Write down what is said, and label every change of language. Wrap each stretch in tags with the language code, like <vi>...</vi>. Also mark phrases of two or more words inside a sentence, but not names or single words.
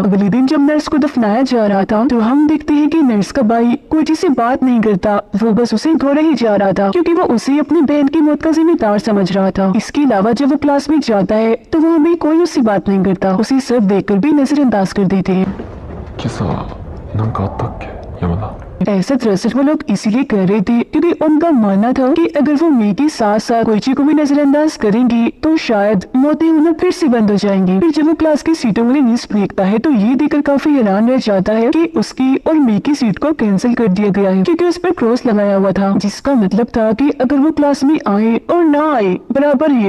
<hi>अगले दिन जब नर्स को दफनाया जा रहा था, तो हम देखते हैं कि नर्स का भाई कोइची से बात नहीं करता, वो बस उसे घोड़ा ही जा रहा था, क्योंकि वो उसे अपनी बहन की मौत का जिम्मेदार समझ रहा था। इसके अलावा जब वो क्लास में जाता है, तो वो हमें कोई उससे बात नहीं करता, उसे सब देखकर भी नजरअंदाज कर देते हैं।</hi> <ja>今朝何かあったっけ山田。</ja> <hi>ऐसा दरअसल वो लोग इसीलिए कर रहे थे क्योंकि उनका मानना था कि अगर वो मेई के साथ साथ कोइची को भी नजरअंदाज करेंगी तो शायद मौतें होना फिर से बंद हो जाएंगी। फिर जब वो क्लास की सीटों वाली लिस्ट देखता है तो ये देखकर काफी हैरान रह जाता है कि उसकी और मेई की सीट को कैंसिल कर दिया गया है, क्योंकि उस पर क्रॉस लगाया हुआ था, जिसका मतलब था कि अगर वो क्लास में आए और ना आए बराबर ही है।</hi>